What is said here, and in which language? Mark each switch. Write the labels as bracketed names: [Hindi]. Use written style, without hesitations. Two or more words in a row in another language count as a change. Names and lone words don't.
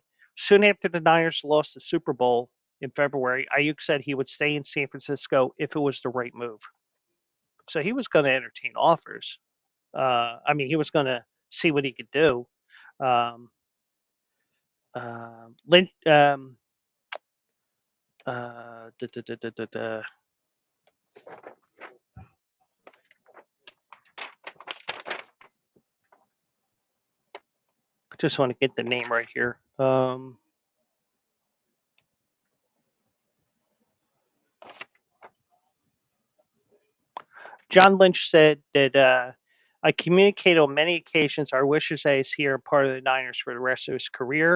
[English] Soon after the Niners lost the Super Bowl in February, Aiyuk said he would stay in San Francisco if it was the right move. So he was going to entertain offers. He was going to see what he could do. Um, Lynch, uh, duh, duh, duh, duh, duh, duh. Just want to get the name right here. John Lynch said that I communicated on many occasions our wishes that he's here and part of the Niners for the rest of his career.